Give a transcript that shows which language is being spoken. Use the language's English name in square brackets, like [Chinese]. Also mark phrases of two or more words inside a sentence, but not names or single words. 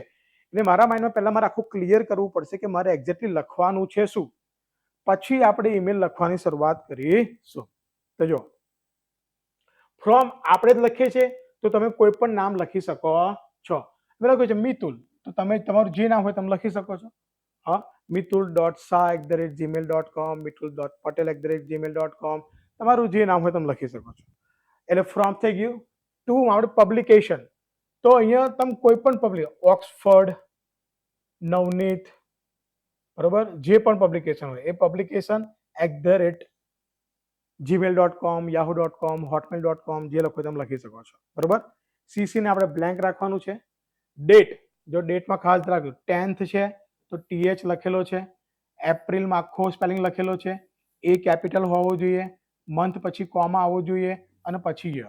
[Gujarati] એટલે મારા માઇન્ડમાં પહેલા મારે આખું ક્લિયર કરવું પડશે કે મારે એક્ઝેક્ટલી લખવાનું છે શું, પછી આપણે ઈમેલ લખવાની શરૂઆત કરીશું. તો જો ફ્રોમ આપણે જ લખીએ છીએ તો તમે કોઈ પણ નામ લખી શકો છો. બરાબર છે, મિતુલ, તો તમે તમારું જે નામ હોય તમે લખી શકો છો. હા, mitul.sa@gmail.com, mitul.patel@gmail.com, તમારું જે નામ હોય તમે લખી શકો છો. એટલે ફ્રોમ થઈ ગયું. ટુ આપણે પબ્લિકેશન, તો અહીંયા તમે કોઈ પણ પબ્લિક, ઓક્સફર્ડ, નવનીત, બરોબર, જે પણ પબ્લિકેશન હોય એ પબ્લિકેશન @gmail.com, yahoo.com, hotmail.com, જે લખો તમે લખી શકો છો. બરોબર. સીસી ને આપણે બ્લેન્ક રાખવાનું છે. ડેટ જો ડેટમાં ખાસ રાખજો 10th છે તો TH લખેલો છે, એપ્રિલમાં આખો સ્પેલિંગ લખેલો છે, એ કેપિટલ હોવો જોઈએ, મંથ પછી કોમા આવવો જોઈએ અને પછી યર.